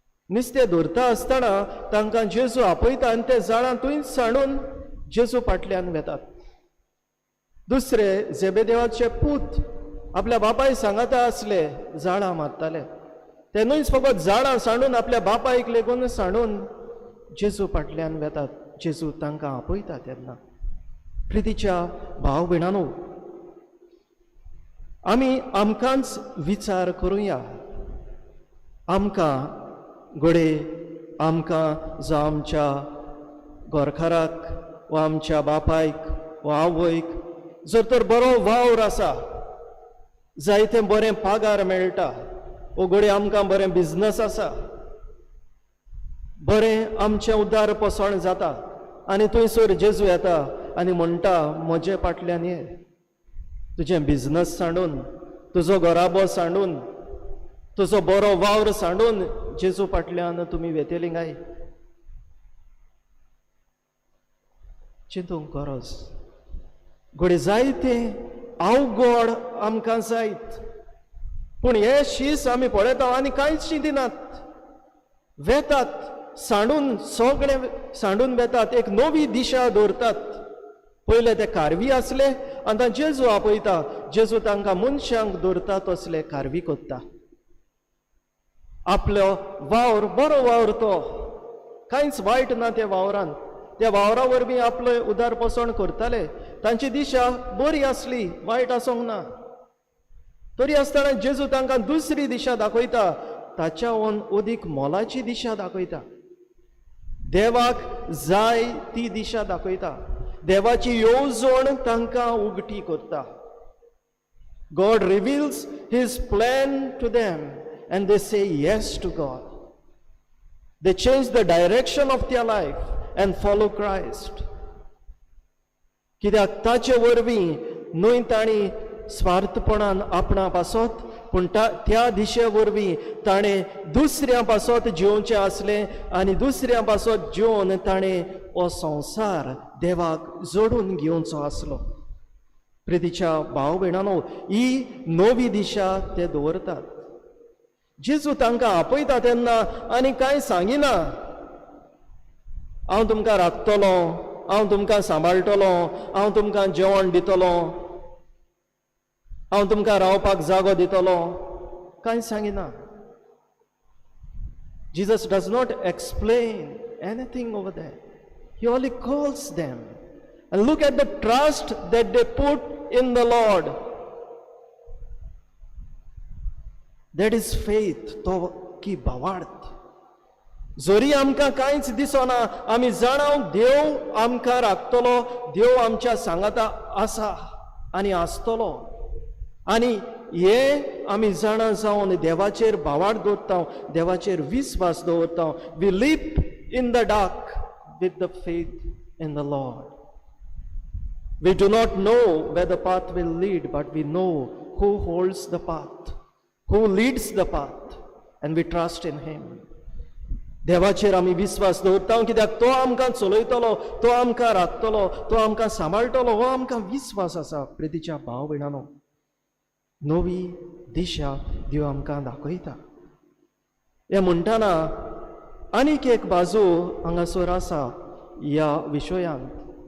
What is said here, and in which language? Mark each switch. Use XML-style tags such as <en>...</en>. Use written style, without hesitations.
<kok>नुस्तें धरता आसतना तांकां जेजू आपयता आनी ते जाळां थंयच सांडून जेजू फाटल्यान वेतात. दुसरे झेबेदेवाचे पूत आपल्या बापाय सांगाता आसले, जाळां मारताले. ते न्हूच फकत जाळां सांडून आपल्या बापायक लेगून सांडून जेजू फाटल्यान वेतात. जेजू तांकां आपयता तेन्ना. प्रितीच्या भाव भयणांनो, आमी आमकांच विचार करुया. आमकां घोडे, आमकां जो आमच्या घरकाराक वा आमच्या बापायक वा आवयक जर तर बरो वावर आसा, जायते बरें पागार मेळटा, वो घोडे आमकां बरें बिझनस आसा, बरें आमचें उदार पसण जाता आनी थंयसर जेजू येता आनी म्हणटा, म्हजे फाटल्यान ये. तुजें बिझनस सांडून, तुजो घराबो सांडून, तुजो बरो वावर सांडून जेजू फाटल्यान तुमी वेतेली काय? चिंतूंक गरज. घोडे जायते अवघड आमकां जायत, पूण हे शीस आमी पळयता आनी कांयच चिंतिनात. वेतात, सांडून, सगळे सांडून वेतात, एक नवी दिशा दवरतात. पयले ते कारवी आसले, आतां जेजू आपयता. जेजू तांकां मनशांक दवरता तसले कारवी कोत्ता. आपलो वावर, बरो वावर तो, कांयच वायट ना त्या वावरान. त्या वावरा वरवीं आपले उदार पसण करताले. तांची दिशा बरी आसली, वायट आसूंक ना. तरी आसतना जेजू तांकां दुसरी दिशा दाखयता, ताच्याहून अदीक मोलाची दिशा दाखयता. देवाक जाय ती दिशा दाखयता. देवाची येवजण तांकां उगटी करता.</kok> <en>God reveals his plan to them and they say yes to God. They change the direction of their life and follow Christ.</en> <kok>कित्याक ताचे वरवीं न्हय ताणी स्वार्थपणान आपणा पासत, पूण त्या दिशे वरवीं ताणें दुसऱ्या पासत जिवचें आसलें आनी दुसऱ्या पासत जिवन ताणें हो संवसार देवाक जोडून घेवचो आसलो. प्रितीच्या भाव भयणांनो, ही नवी दिशा ते दवरतात. जेजू तांकां आपयता तेन्ना आनी कांय सांगिना, हांव तुमकां राखतलो, हांव तुमकां सांबाळटलो, हांव तुमकां जेवण दितलो, हांव तुमकां रावपाक जागो दितलो, कांय सांगिना.</kok> <en>Jesus does not explain anything over there. He only calls them. And look at the trust that they put in the Lord. That is faith,</en> <kok>तो की भावार्थ. जोरी आमकां कांयच दिसना, आमी जाणाव देव आमकां राखतलो, देव आमच्या सांगाता आसा आनी आसतलो, आनी हे आमी जाणा जावन देवाचेर भावार्थ दवरता, देवाचेर विस्वास दवरता.</kok> <en>We leap in the dark with the faith in the lord. We do not know where the path will lead, but we know who holds the path, who leads the path, and we trust in him.</en> <kok>देवाचेर आमी विस्वास दवरता, कित्याक तो आमकां चलयतलो, तो आमकां राखतलो, तो आमकां सांबाळटलो, हो आमकां विस्वास आसा. प्रितीच्या भाव भयणांनो, नवी दिशा देव आमकां दाखयता. हे म्हणटाना आनीक एक बाजू हांगासर आसा ह्या विशयांत.</kok>